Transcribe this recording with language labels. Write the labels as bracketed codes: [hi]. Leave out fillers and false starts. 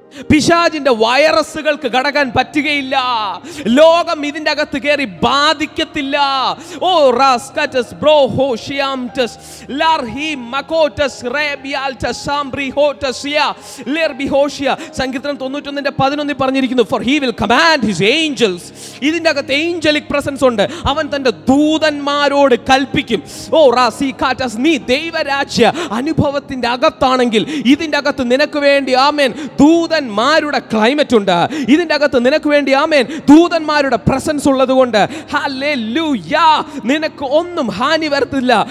[ml] പിശാചിന്റെ വൈറസുകൾക്ക് കടക്കാൻ പറ്റുകയില്ല. ലോകം ഇതിന്റെ അകത്ത് കയറി ബാധിക്കത്തില്ല. റാസ്കറ്റസ് ബ്രോഹോഷിയാംറ്റസ് ലാർഹി മകോറ്റസ് റേബിയാൽറ്റസ് സാംബ്രിഹോറ്റസിയ ലെർബിഹോഷിയ. സങ്കീർത്തനം 91:11 പറഞ്ഞിരിക്കുന്നു, [en] for he will command his angels. [ml] ഇതിന്റെ അകത്ത് ഏഞ്ചലിക് പ്രസൻസ് ഉണ്ട്. അവൻ തന്റെ ദൂതന്മാരോട് കൽപ്പിക്കും. റാസികാറ്റസ്, നീ ദൈവരാജ്യ അനുഭവത്തിന്റെ അകത്താണെങ്കിൽ ഇതിന്റെ അകത്ത് നിനക്ക് വേണ്ടി ആമേൻ ദൂതന്മാരുടെ ക്ലൈമറ്റ് ഉണ്ട്. ഇതിന്റെ അകത്ത് നിനക്ക് വേണ്ടി ആമേൻ ദൂതന്മാരുടെ പ്രസൻസ് ഉള്ളത് കൊണ്ട് ഹല്ലേലൂയ നിനക്ക് ഒന്നും ഹാനി വരത്തില്ല.